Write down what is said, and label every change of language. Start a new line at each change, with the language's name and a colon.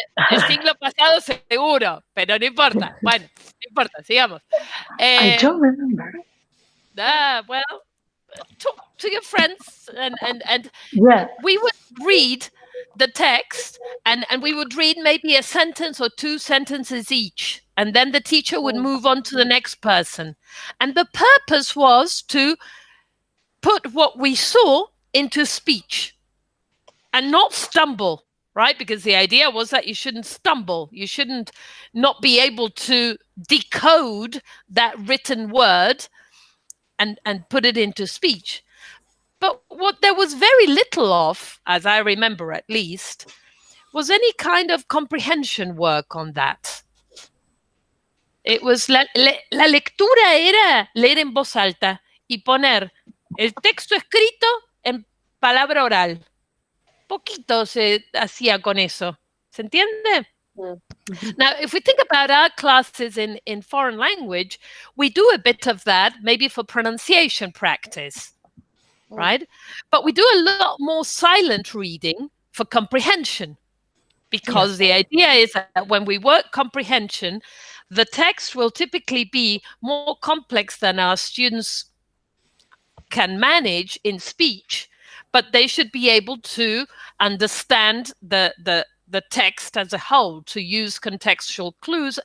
Spanish: El siglo pasado seguro, pero no importa. Bueno, no importa, sigamos.
English: I don't remember. Well, talk to your friends and yeah. We would read the text and we would read maybe a sentence or 2 sentences each. And then the teacher would move on to the next person. And the purpose was to put what we saw into speech and not stumble, right? Because the idea was that you shouldn't stumble. You shouldn't not be able to decode that written word and put it into speech. But what there was very little of, as I remember at least, was any kind of comprehension work on that. It was
Spanish: la lectura era leer en voz alta y poner el texto escrito en palabra oral. Poquito se hacía con eso. ¿Se entiende?
English: Now, if we think about our classes in foreign language, we do a bit of that, maybe for pronunciation practice, right? But we do a lot more silent reading for comprehension, because the idea is that when we work comprehension, the text will typically be more complex than our students can manage in speech, but they should be able to understand the text as a whole, to use contextual clues.